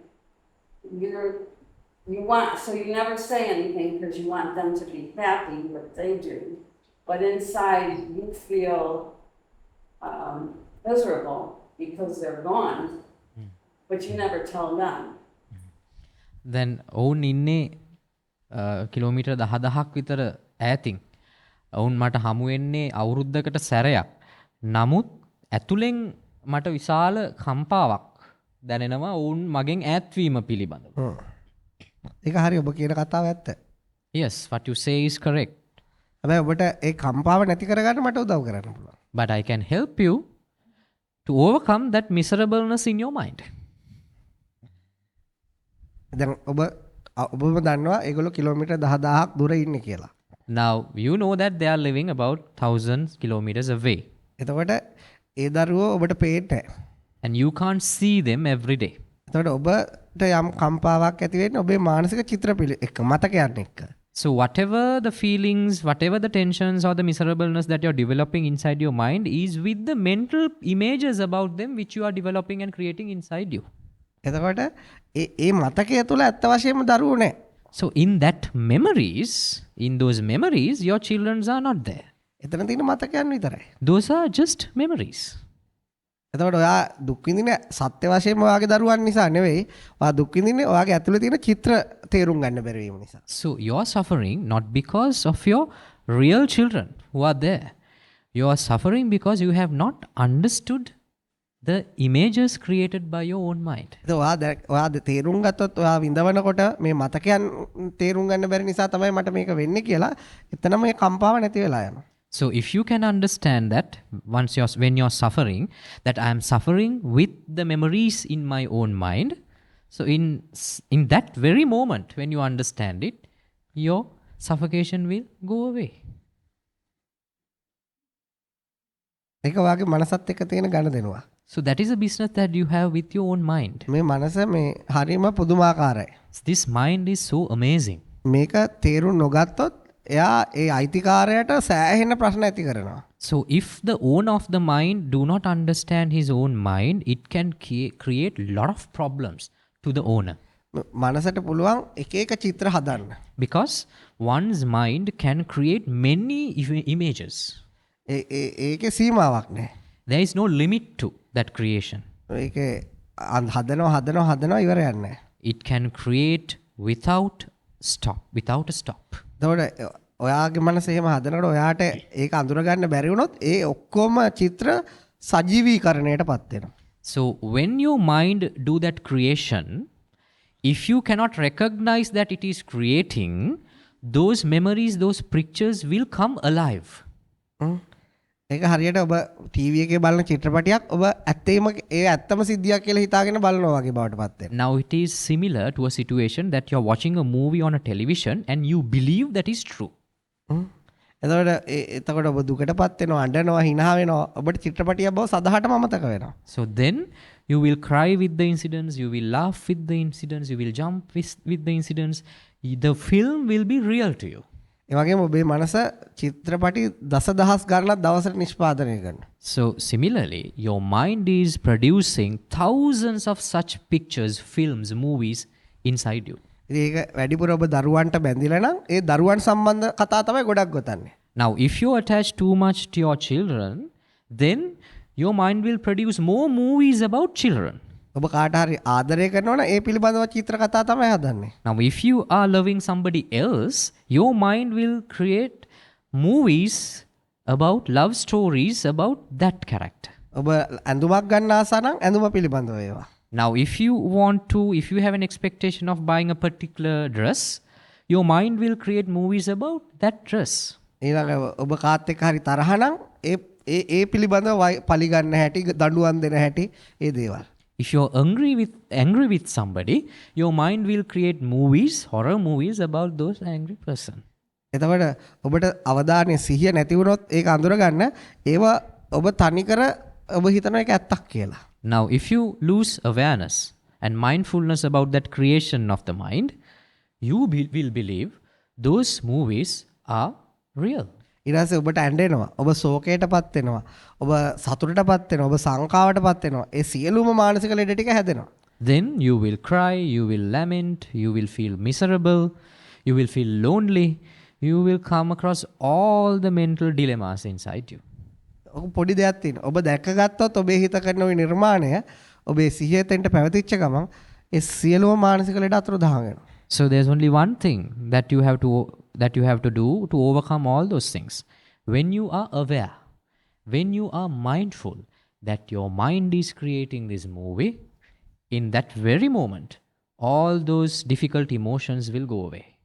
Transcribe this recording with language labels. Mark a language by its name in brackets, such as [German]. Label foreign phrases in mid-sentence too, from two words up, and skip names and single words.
[English] You want, so you never say anything because you want them to be happy, what they do. But inside you feel miserable because they're gone, but you never tell them. [Sinhala] Then ඔවුන් ඉන්නේ කිලෝමීටර් 10,000ක් විතර ඈතින්. ඔවුන් මට හමු වෙන්නේ අවුරුද්දකට සැරයක්. නමුත් ඇතුලෙන් මට විශාල කම්පාවක් දැනෙනවා ඔවුන් මගෙන් ඈත්වීම පිළිබඳව. ඒක හරි ඔබ කියන කතාව ඇත්ත. [English] Yes, what you say is correct. [Sinhala] හැබැයි ඔබට ඒ කම්පාව නැති කරගන්න මට උදව් කරන්න පුළුවන්. [English] But I can help you to overcome that miserableness in your mind. [Sinhala] දැන් ඔබම දන්නවා ඒගොල්ලෝ කිලෝමීටර් 10,000ක් දුර ඉන්නේ කියලා. [English] Now, you know that they are living about 1,000 kilometers away. [Sinhala] එතකොට ඒ දරුවෝ ඔබට පේන්නේ නැහැ. [English] And you can't see them every day. [Sinhala] එතකොට ඔබට යම් කම්පාවක් ඇති වෙන්නේ ඔබේ මානසික චිත්‍රපිලි එක මතකයන් එක්ක. [English] So whatever the feelings, whatever the tensions or the miserableness that you're developing inside your mind is with the mental images about them which you are developing and creating inside you. [Sinhala] එතකොට ඒ මතකය තුළ ඇත්ත වශයෙන්ම දරුවෝ නැහැ. [English] So in those memories, your children are not there. [Sinhala] එතන තියෙන මතකයන් විතරයි. [English] Those are just memories. [Sinhala] එතකොට ඔයා දුක් විඳින සත්‍ය වශයෙන්ම ඔයාගේ දරුවන් නිසා නෙවෙයි. ඔයා දුක් විඳින්නේ ඔයාගේ ඇතුලේ තියෙන චිත්‍ර තේරුම් ගන්න බැරි වීම නිසා. [English] So you are suffering not because of your real children who are there. You are suffering because you have not understood the images created by your own mind. [Sinhala] ඔයා තේරුම් ගත්තොත් ඔයා විඳවනකොට මේ මතකයන් තේරුම් ගන්න බැරි නිසා තමයි මට මේක වෙන්නේ කියලා එතනම මේ කම්පාව නැති වෙලා යනවා. [English] So if you can understand that when you're suffering, that I am suffering with the memories in my own mind, so in that very moment when you understand it, your suffocation will go away. [Sinhala] ඒක ඔයාගේ මනසත් එක්ක තියෙන ගනුදෙනුව. [English] So that is a business that you have with your own mind. [Sinhala] මේ මනස මේ හරිම පුදුමාකාරයි. [English] This mind is so amazing. [Sinhala] මේක තේරුම් නොගත්තොත් එයා ඒ අයිතිකාරයට සෑහෙන ප්‍රශ්න ඇති කරනවා. [English] So if the owner of the mind do not understand his own mind, it can create a lot of problems to the owner. [Sinhala] මනසට පුළුවන් එක එක චිත්‍ර හදන්න. [English] Because one's mind can create many images. [Sinhala] ඒකේ සීමාවක් නැහැ. [English] There is no limit to that creation. [Sinhala] ඒකේ හදනවා ඉවරයක් නැහැ. [English] It can create without a stop. [Sinhala] එතකොට ඔයාගේ මනස එහෙම හදනකොට ඔයාට ඒක අඳුර ගන්න බැරි වුණොත් ඒ ඔක්කොම චිත්‍ර සජීවීකරණයටපත් වෙනවා. [English] So when your mind do that creation, if you cannot recognize that it is creating, those memories, those pictures will come alive. [Sinhala] ඒක හරියට ඔබ ටීවී එකේ බලන චිත්‍රපටයක් ඔබ ඇත්තම සිද්ධියක් කියලා හිතාගෙන බලනවා වගේ බවට පත් වෙනවා. [English] Now it is similar to a situation that you're watching a movie on a television and you believe that is true. [Sinhala] එතකොට ඔබ දුකටපත් වෙනවා, අඬනවා, hina වෙනවා. ඔබට චිත්‍රපටියක් බව සදහටම අමතක වෙනවා. [English] So then you will cry with the incidents, you will laugh with the incidents, you will jump with the incidents. The film will be real to you. [Sinhala] ඒ වගේම ඔබේ මනස චිත්‍රපටි දසදහස් ගණනක් දවසට නිෂ්පාදනය කරනවා. [English] So similarly, your mind is producing thousands of such pictures, films, movies inside you. [Sinhala] ඒක වැඩිපුර ඔබ දරුවන්ට බැඳිලා නම් ඒ දරුවන් සම්බන්ධ කතා තමයි ගොඩක් ගොතන්නේ. [English] Now if you attach too much to your children, then your mind will produce more movies about children. [Sinhala] ඔබ කාට හරි ආදරය කරනවා නම් ඒ පිළිබඳව චිත්‍ර කතා තමයි හදන්නේ. [English] Now if you are loving somebody else, your mind will create movies about love stories about that character. [Sinhala] ඔබ ඇඳුමක් ගන්න ආස නම් ඇඳුම පිළිබඳව ඒවා. [English] Now if you have an expectation of buying a particular dress, your mind will create movies about that dress. [Sinhala] ඊළඟ ඔබ කාත් එක්ක හරි තරහ නම් ඒ පිළිබඳව පලි ගන්න හැටි, දඬුවම් දෙන හැටි ඒ දේවල්. [English] If you're angry with somebody, your mind will create movies, horror movies about those angry person. [Sinhala] එතකොට ඔබට අවධානය සිහිය නැති වුණොත් ඒක අඳුර ගන්න ඒව ඔබ තනිකර ඔබ හිතන එක ඇත්තක් කියලා. [English] Now, if you lose awareness and mindfulness about that creation of the mind, you will believe those movies are real. [Sinhala] ඊට පස්සේ ඔබට ඇඬෙනවා. ඔබ ශෝකයටපත් වෙනවා. ඔබ සතුටටපත් වෙනවා. ඔබ සංකාවටපත් වෙනවා. ඒ සියලුම මානසික ලෙඩ ටික හැදෙනවා. [English] Then you will cry, you will lament, you will feel miserable, you will feel lonely, you will come across all the mental dilemmas inside you. [Sinhala] ඔක පොඩි දෙයක් තියෙනවා. ඔබ දැකගත්තොත් ඔබේ හිත කරන ওই නිර්මාණය ඔබේ සිහියෙන්ට පැවතිච්ච ගමන් ඒ සියලුම මානසික ලෙඩ අතුරුදහන් වෙනවා. [English] So there's only one thing that you have to do to overcome all those things. When you are aware, when you are mindful that your mind is creating this movie, in that very moment, all those difficult emotions will go away.